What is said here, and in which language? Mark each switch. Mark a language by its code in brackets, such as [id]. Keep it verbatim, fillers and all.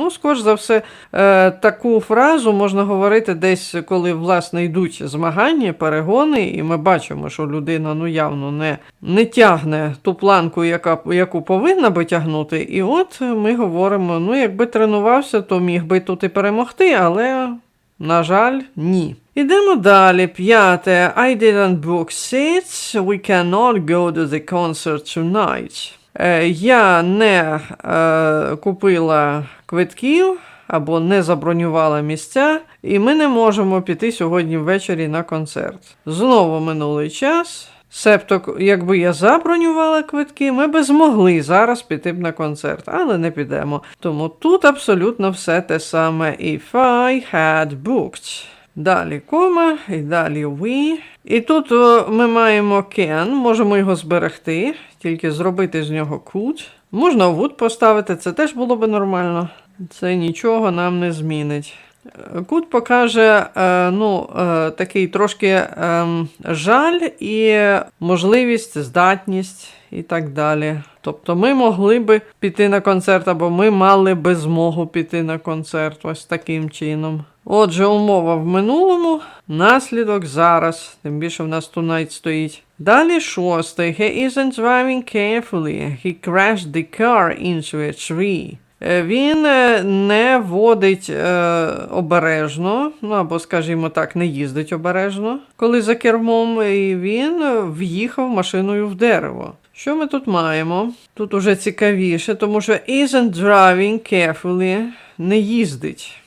[uk] Ну, скоріш за все, е, таку фразу можна говорити десь, коли, власне, йдуть змагання, перегони, і ми бачимо, що людина, ну, явно не, не тягне ту планку, яка, яку повинна би тягнути. І от ми говоримо, ну, якби тренувався, то міг би тут і перемогти, але, на жаль, ні. Ідемо далі. П'яте. [en] I didn't book seats. We cannot go to the concert tonight. [uk] Е, я не е, купила квитків або не забронювала місця, і ми не можемо піти сьогодні ввечері на концерт. Знову минулий час. Себто, к- якби я забронювала квитки, ми би змогли зараз піти б на концерт, але не підемо. Тому тут абсолютно все те саме. [en] If I had booked. [uk] Далі кома, і далі we. І тут о, ми маємо can, можемо його зберегти, тільки зробити з нього could. Можна would поставити, це теж було би нормально. Це нічого нам не змінить. Е, Could покаже е, ну, е, такий трошки ем, жаль і можливість, здатність і так далі. Тобто ми могли би піти на концерт, або ми мали би змогу піти на концерт ось таким чином. Отже, умова в минулому, наслідок зараз, тим більше в нас tonight стоїть. Далі шосте. [en] He isn't driving carefully. He crashed the car into a tree. [uk] Е, Він е, не водить е, обережно, ну або, скажімо так, не їздить обережно, коли за кермом, і він е, в'їхав машиною в дерево. Що ми тут маємо? Тут уже цікавіше, тому що [en] isn't driving carefully [uk] не їздить.